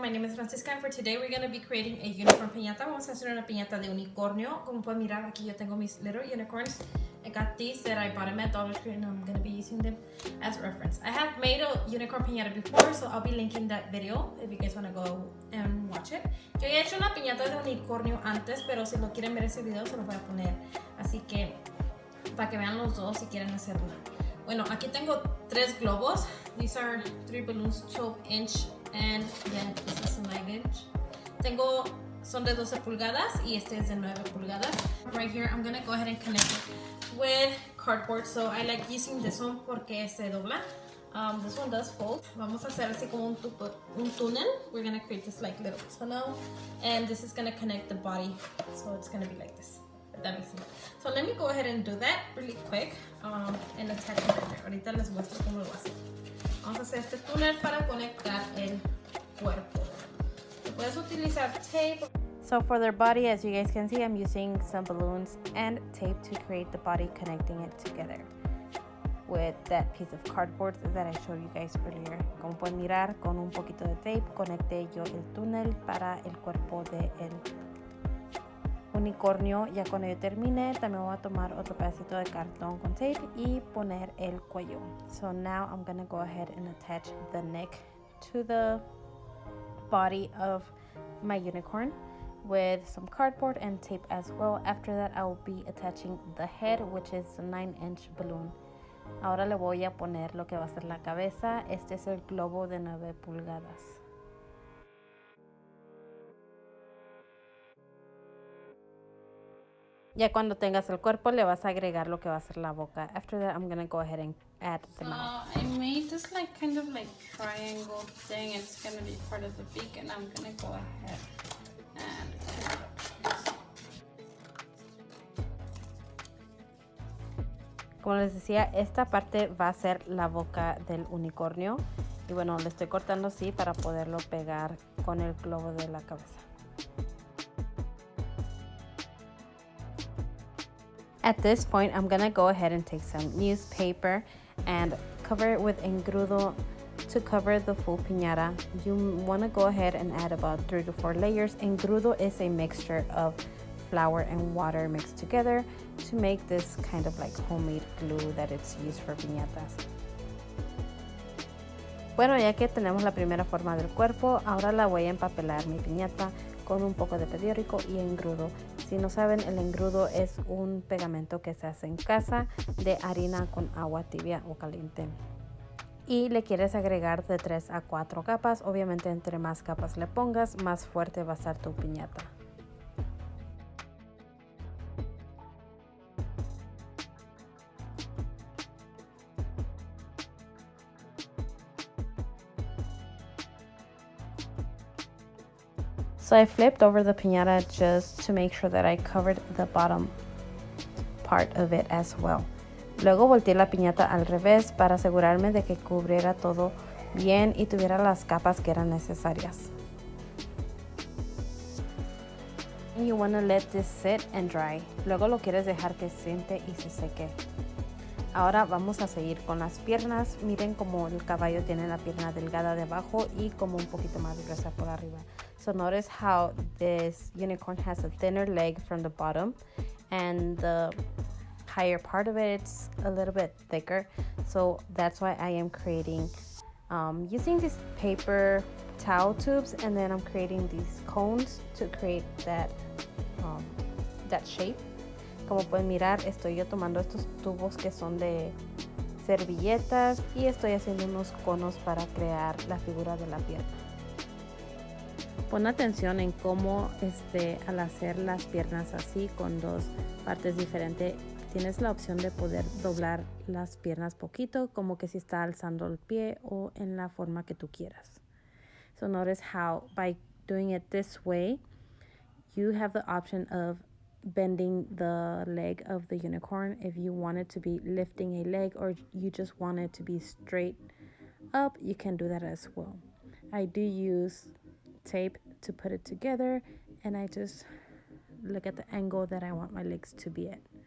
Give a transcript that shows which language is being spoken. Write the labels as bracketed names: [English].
[English] My name is Francisca and for today we're going to be creating a unicorn piñata. [Spanish] Vamos a hacer una piñata de unicornio. Como pueden mirar, aquí yo tengo mis [English] little unicorns. I got these that I bought them at Dollar Tree and I'm going to be using them as reference. I have made a unicorn piñata before, so I'll be linking that video if you guys want to go and watch it. [Spanish] Yo he hecho una piñata de unicornio antes, pero si lo quieren ver ese video se los voy a poner. Así que para que vean los dos si quieren hacer una. Bueno, aquí tengo 3 globos. [English] These are 3 balloons, 12-inch and then this is a 9-inch. [Spanish] Son de 12 pulgadas y este es de 9 pulgadas. [English] Right here, I'm gonna go ahead and connect it with cardboard. So I like using this one [Spanish] porque se dobla. [English] This one does fold. [Spanish] Vamos a hacer así como un túnel. [English] We're gonna create this like little tunnel and this is gonna connect the body. So it's gonna be like this. That makes sense. So let me go ahead and do that really quick and attach it right there. [Spanish] Ahorita les muestro cómo lo voy a hacer. Vamos a hacer este túnel para conectar el cuerpo. Puedes utilizar tape. [English] So for their body, as you guys can see, I'm using some balloons and tape to create the body, connecting it together with that piece of cardboard that I showed you guys earlier. [Spanish] Como pueden mirar, con un poquito de tape conecté yo el túnel para el cuerpo de el unicornio. Ya cuando yo termine, también voy a tomar otro pedacito de cartón con tape y poner el cuello. [English] So now I'm gonna go ahead and attach the neck to the body of my unicorn with some cardboard and tape as well. After that, I will be attaching the head, which is a 9-inch balloon. [Spanish] Ahora le voy a poner lo que va a ser la cabeza. Este es el globo de 9 pulgadas. Ya cuando tengas el cuerpo le vas a agregar lo que va a ser la boca. [English] After that, I'm gonna go ahead and add the mouth. I made this like kind of like triangle thing. It's gonna be part of the beak, and I'm gonna go ahead and [Spanish] Como les decía, esta parte va a ser la boca del unicornio. Y bueno, le estoy cortando así para poderlo pegar con el globo de la cabeza. [English] At this point, I'm gonna go ahead and take some newspaper and cover it with engrudo to cover the full piñata. You wanna go ahead and add about 3 to 4 layers. Engrudo is a mixture of flour and water mixed together to make this kind of like homemade glue that it's used for piñatas. [Spanish] Bueno, ya que tenemos la primera forma del cuerpo, ahora la voy a empapelar mi piñata con un poco de periódico y engrudo. Si no saben, el engrudo es un pegamento que se hace en casa de harina con agua tibia o caliente. Y le quieres agregar de 3 a 4 capas. Obviamente, entre más capas le pongas, más fuerte va a estar tu piñata. [English] So I flipped over the piñata just to make sure that I covered the bottom part of it as well. [Spanish] Luego volteé la piñata al revés para asegurarme de que cubriera todo bien y tuviera las capas que eran necesarias. [English] You want to let this sit and dry. [Spanish] Luego lo quieres dejar que siente y se seque. Ahora vamos a seguir con las piernas. Miren como el caballo tiene la pierna delgada de abajo y como un poquito más gruesa por arriba. [English] So notice how this unicorn has a thinner leg from the bottom and the higher part of it's a little bit thicker. So that's why I am creating using these paper towel tubes, and then I'm creating these cones to create that shape. [Spanish] Como pueden mirar, estoy yo tomando estos tubos que son de servilletas y estoy haciendo unos conos para crear la figura de la pierna. Pon atención en cómo al hacer las piernas así con 2 partes diferentes, tienes la opción de poder doblar las piernas poquito, como que si está alzando el pie o en la forma que tú quieras. [English] So notice how by doing it this way, you have the option of bending the leg of the unicorn if you want it to be lifting a leg or you just want it to be straight up, you can do that as well. I do use tape to put it together and I just look at the angle that I want my legs to be at.